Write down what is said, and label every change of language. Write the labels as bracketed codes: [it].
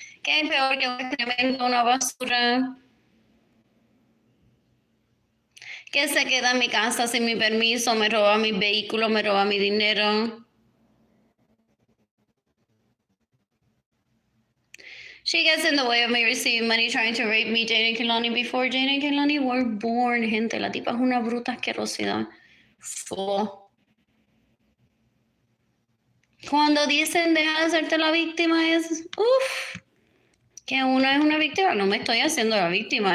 [es] ¿Qué es peor que un excremento, una basura? Que se queda en mi casa sin mi permiso, me roba mi vehículo, me roba mi dinero. [en] She gets in the way of me receiving money trying to rape me, Jane and Kehlani, before Jane and Kehlani were born, gente. [es] La tipa es una bruta asquerosidad. Cuando dicen deja de hacerte la víctima es, que uno es una víctima. No me estoy haciendo la víctima.